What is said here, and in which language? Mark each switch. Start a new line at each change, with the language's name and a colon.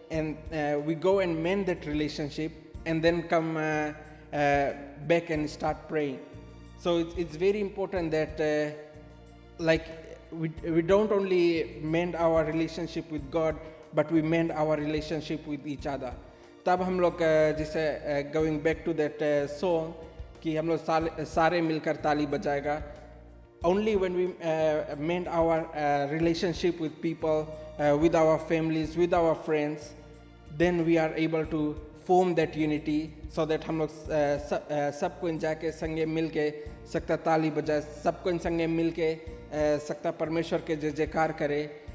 English: and we go and mend that relationship and then come back and start praying. So it's very important that like we don't only mend our relationship with God, but we mend our relationship with each other.
Fiji Hindi: तब हम लोग जैसे
English: going back to that song
Fiji Hindi: कि हम लोग सारे मिलकर ताली बजाएगा.
English: Only when we mend our relationship with people, with our families, with our friends, then we are able to form that unity, so that
Fiji Hindi: हम लोग सबको इन जाके संगे मिल के सकता ताली बजाए, सबको इन संगे मिल के सकता परमेश्वर के जय जयकार करे.